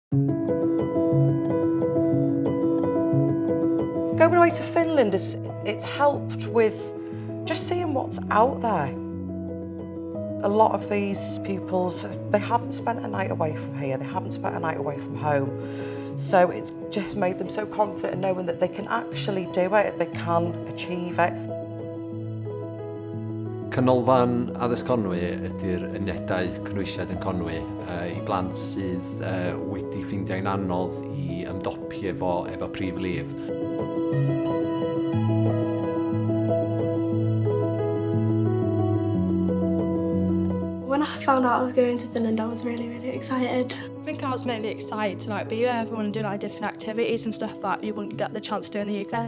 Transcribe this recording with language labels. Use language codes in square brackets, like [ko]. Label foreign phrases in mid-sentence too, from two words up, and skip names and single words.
[en] Going away to Finland it's helped with just seeing what's out there. A lot of these pupils, they haven't spent a night away from here, they haven't spent a night away from home. So it's just made them so confident knowing that they can actually do it, they can achieve it. [cy] Canolfan Addysg Conwy ydy'r unedau cynwysiad yn Conwy i blant sydd wedi ffeindio'n anodd i ymdopi efo prif lif. [en] When I found out I was going to Finland, I was really excited. I think I was mainly excited to be with everyone and do different activities and stuff that you wouldn't get the chance to do in the UK.